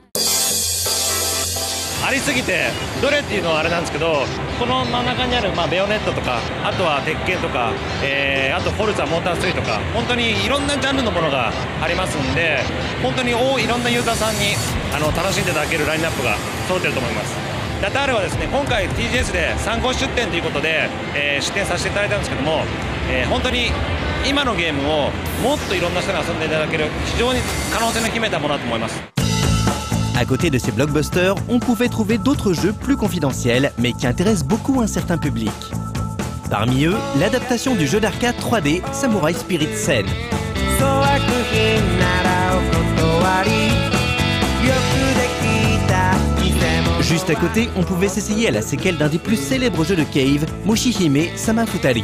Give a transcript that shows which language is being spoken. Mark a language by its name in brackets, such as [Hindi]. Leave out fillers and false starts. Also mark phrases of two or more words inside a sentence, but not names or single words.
[Japanese] ありすぎてどれっていうのはあれなんですけど、この真ん中にある、ベヨネットとか、あとは鉄拳とか、あとフォルツァモーター3とか、本当にいろんなジャンルのものがありますんで、本当にいろんなユーザーさんに楽しんでいただけるラインナップが揃っていると思います。ラタールはですね、今回 TGS で参考出展ということで、出展させていただいたんですけども、本当に今のゲームをもっといろんな人に遊んでいただける非常に可能性の秘めたものだと思います。 [French] À côté de ces blockbusters, on pouvait trouver d'autres jeux plus confidentiels, mais qui intéressent beaucoup un certain public. Parmi eux, l'adaptation du jeu d'arcade 3D Samurai Spirit Sen. Juste à côté, on pouvait s'essayer à la séquelle d'un des plus célèbres jeux de Cave, Moshihime Samafutari.